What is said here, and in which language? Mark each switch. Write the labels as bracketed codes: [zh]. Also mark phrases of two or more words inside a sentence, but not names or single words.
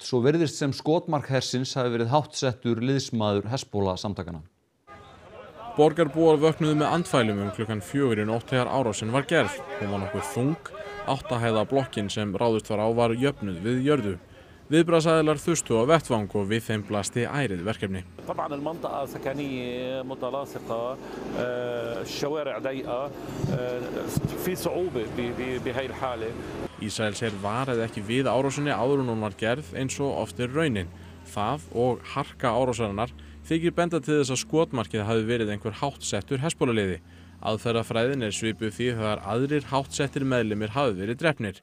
[is] Svo virðist sem skotmark hersins hafi verið háttsettur liðsmaður Hezbollah samtakanna. Borgarbúar vöknuðu með andfælum klukkan 4 í nótt þegar árásin var gerð. Hún var nokkuð þung, 8 hæða blokkin sem ráðist var á var jöfnuð við jörðu. Viðbragðsaðilar þustu á vettvang og við þeim blasti ærið verkefni. [ar] طبعا المنطقة سكنية متلاصقة الشوارع ضيقة في صعوبة بهاي الحالة. [is] Ísraels her varaði ekki við árásinni áður en hún var gerð eins og oft raunin. Það og harka árásarinnar þykir benda til þess að skotmarkið hafi verið einhver háttsettur Hezbollah-liði. Aðferðafræðin svipuð því þegar aðrir háttsettir meðlimir hafi verið drepnir.